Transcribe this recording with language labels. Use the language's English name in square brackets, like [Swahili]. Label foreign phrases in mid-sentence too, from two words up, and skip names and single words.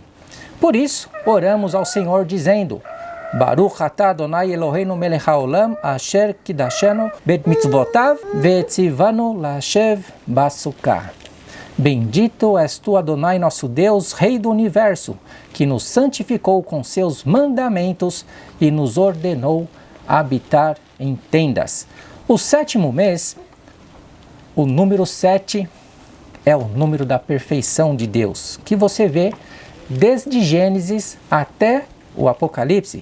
[Portuguese] Por isso, oramos ao Senhor dizendo: [Hebrew] ברוך אתה אדוני אלוהינו מלך העולם אשר קדשנו במצוותיו וציוונו לישב בסוכה. [Portuguese] Bendito és tu, Adonai, nosso Deus, Rei do Universo, que nos santificou com seus mandamentos e nos ordenou habitar em tendas. O 7º mês, o número 7, é o número da perfeição de Deus, que você vê desde Gênesis até o Apocalipse.